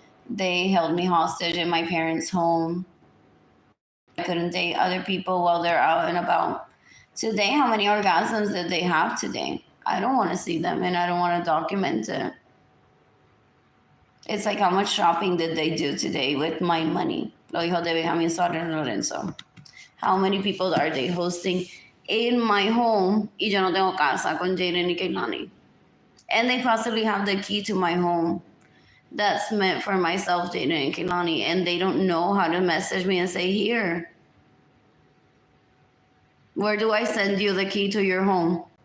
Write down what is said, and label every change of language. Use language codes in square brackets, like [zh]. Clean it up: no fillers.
[en] They held me hostage in my parents' home. I couldn't date other people while they're out and about. Today, how many orgasms did they have today? I don't want to see them and I don't want to document it. It's like how much shopping did they do today with my money? [es] Lo hijo de Benjamin Arlene Lorenzo. [en] How many people are they hosting in my home? [es] Y yo no tengo casa con [en] Jayden and Keilany. And they possibly have the key to my home that's meant for myself, Jayden and Keilany, and they don't know how to message me and say, here, where do I send you the key to your home?